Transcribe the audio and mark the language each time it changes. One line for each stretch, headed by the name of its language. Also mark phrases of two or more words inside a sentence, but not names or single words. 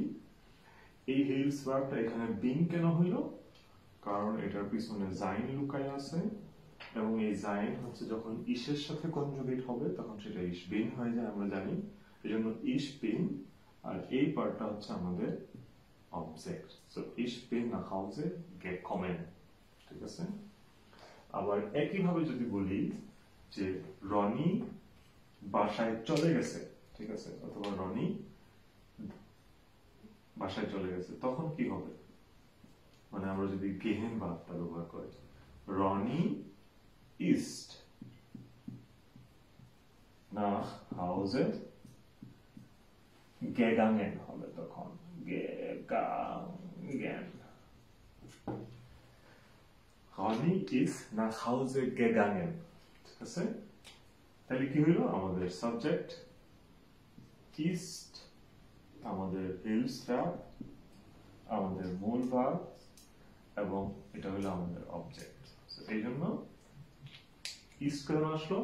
Bangla: এই হিলস ভার্বটা এখানে বিং কেন হইল? কারণ এটার পিছনে জাইন লুকায় আছে, এবং এই জাইন হচ্ছে যখন ইসের সাথে কনজুগেট হবে তখন সেটা
German: ich bin
Bangla: হয়ে যায়, আমরা জানি। এই জন্য
German: ich bin,
Bangla: আর এই পার্টটা হচ্ছে আমাদের অবজেক্ট।
German: so ich bin nach Hause gekommen,
Bangla: ঠিক আছে। আবার একইভাবে যদি বলি যে রনি বাসায় চলে গেছে, ঠিক আছে, অথবা রনি বাসায় চলে গেছে, তখন কি হবে? মানে আমরা যদি গেহেন ভার্বটা ব্যবহার করি, রনি
German: ist nach Hause gegangen
Bangla: হবে তখন,
German: gegangen। Ronny ist nach Hause gegangen,
Bangla: ঠিক আছে। তাহলে কি হইল? আমাদের সাবজেক্ট ist, আমাদের হিলস ভার্ব, আমাদের মূল ভার্ব, এবং এটা হলো আমাদের অবজেক্ট। এই জন্য ইস কেন আসলো?